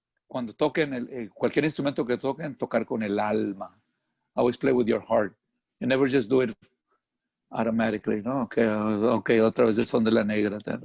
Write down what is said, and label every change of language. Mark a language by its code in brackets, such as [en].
[es] Cuando toquen cualquier instrumento que toquen, tocar con el alma. [en] Always play with your heart. You never just do it automatically. [es] No, okay, otra vez el son de la negra.